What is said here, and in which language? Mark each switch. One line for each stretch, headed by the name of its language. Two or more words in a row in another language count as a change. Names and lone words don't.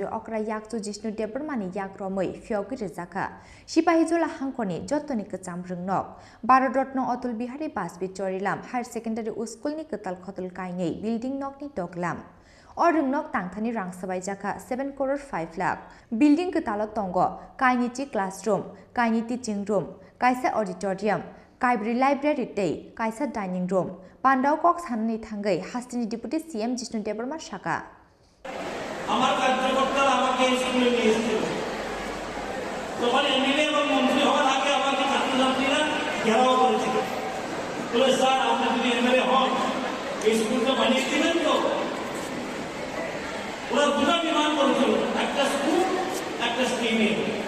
Kok Borok: अक्रा याकचो जिष्णु देबरमानि याग्रमै फियोगिरि जाखा सिपाहिजला हांखनि जतनि कचाम रोंनक भारत रत्न अटल बिहारी वाजपेयी चोरिलाम
English: higher secondary
Kok Borok: स्कुलनि कताल खतल काइनै बिल्डिं नकनि टकलाम और रोंनक तांथानि रां सबाय जाखा 7 करोड़ 5 लाख बिल्डिं कताल तंग काइनिति क्लासरूम काइनि
English: teaching room
Kok Borok: काइसा ऑडिटोरियम काइब्रि लाइब्रेरी तै काइसा
English: dining room
Kok Borok: पान्डाव कक साननै थांगै हास्टनि
English: deputy CM
Kok Borok: जिष्णु देबरमा शाखा
Bangla: আমার কার্যকর্তারা আমাকে স্কুলে নিয়ে এসেছিল তখন এমএলএ এবং মন্ত্রী হওয়ার আগে আমাকে ছাত্রছাত্রীরা ঘেরাও করেছিল বলে স্যার আপনি যদি এমএলএ হন এই স্কুলটা বানিয়ে দিবেন তো ওরা দুটো ডিমান্ড করেছিল একটা স্কুল একটা স্টেডিয়াম